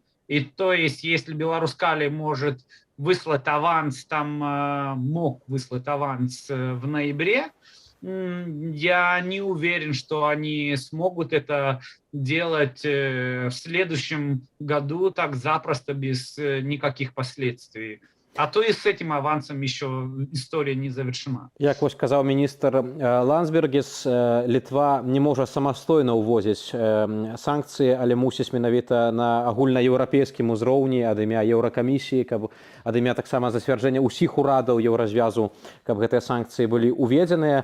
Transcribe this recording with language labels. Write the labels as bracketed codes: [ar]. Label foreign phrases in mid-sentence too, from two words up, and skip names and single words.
[ru] И то есть, если Беларусь-Калий может выслать аванс, мог выслать аванс в ноябре, я не уверен, что они смогут это делать в следующем году так запросто, без никаких последствий. А то и с этим авансом еще история не завершена. [be] Як сказаў міністр Лансбергіс, Літва не можа самастойна ўвозіць санкцыі, але мусіць менавіта на агульнаеўрапейскім узроўні ад імя Еўракамісіі, ад імя таксама зацвярджэння ўсіх урадаў еўразвязу, каб гэтыя санкцыі былі ўведзеныя.